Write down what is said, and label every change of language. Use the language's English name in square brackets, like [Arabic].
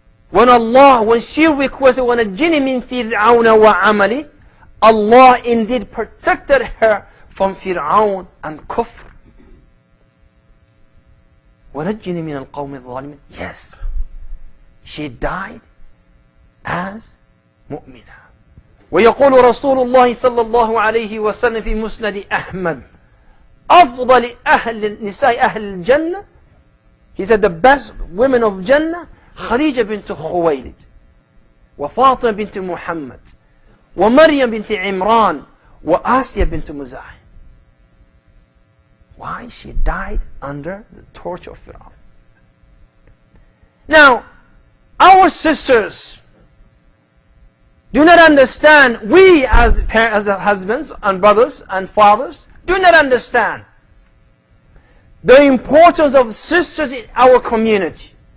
[English] When she requested, [Arabic] وَنَجِّنِي مِنْ فِرْعَوْنَ وَعَمَلِهِ, [English] Allah indeed protected her from Fir'aun and Kufr. [Arabic] وَنَجِّنِي مِنَ الْقَوْمِ الظَّالِمِينَ. [English] Yes, she died as مؤمنة. [Arabic] ويقول رسول الله صلى الله عليه وسلم في مسند أحمد أفضل نساء أهل الجنة. [English] He said the best women of Jannah, خديجة بنت خويلد وفاطمة بنت محمد ومريم بنت عمران وآسيا بنت مزاحم. Why? She died under the torch of Fir'aun. Now, our sisters do not understand, we as husbands and brothers and fathers, do not understand the importance of sisters in our community.